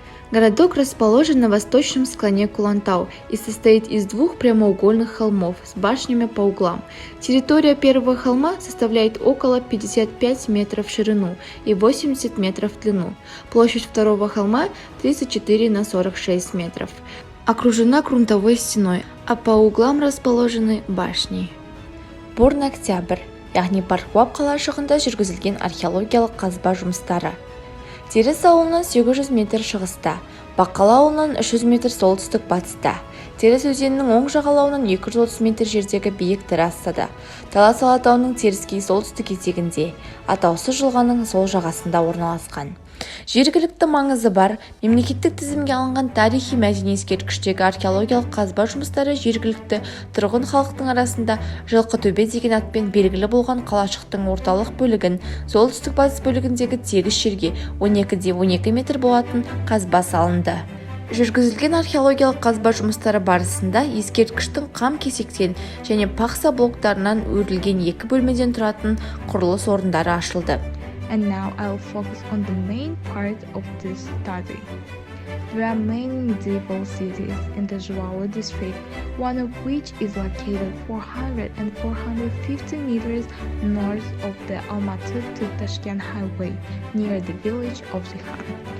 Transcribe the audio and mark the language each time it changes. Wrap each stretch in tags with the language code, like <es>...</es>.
<ru>Городок расположен на восточном склоне Кулантау и состоит из 2 прямоугольных холмов с башнями по углам. Территория первого холма составляет около 55 метров в ширину и 80 метров в длину. Площадь второго холма 34 на 46 метров. Окружена грунтовой стеной, а по углам расположены башни.</ru> <kk>Бурный октябрь, яғни Барқуап қалашығында жүргізілген археологиялық қазба жұмыстары. Теріс ауылынан 800 метр шығыста, Баққала ауылынан 300 метр солтүстік батыста, Теріс өзенінің оң жағалауынан 230 метр жердегі биік трассада, Талас алатауының теріскей солтүстік етегінде, Атаусыз жылғаның сол жағасында орналасқан. Жергілікті маңызы бар, мемлекеттік тізімге алынған тарихи мәдени ескерткіштегі археологиялық қазба жұмыстары жергілікті тұрғын халықтың арасында Жылқытөбе деген атпен белгілі болған қалашықтың орталық бөлігін солтүстік батыс бөлігіндегі тегіс жерге 12-де 12 метр болатын қазба салынды. Жүргізілген археологиялық қазба жұмыстары барысында ескерткіштің қам-кесектен және пақса блоктарынан өрілген 2 бөлмеден тұратын құрылыс орындары ашылды.</kk> <en>And now I'll focus on the main part of this study. There are many medieval cities in the Jουалы district, one of which is located 400 and 450 meters north of the Almaty to Tashkent highway, near the village of Zihan.</en>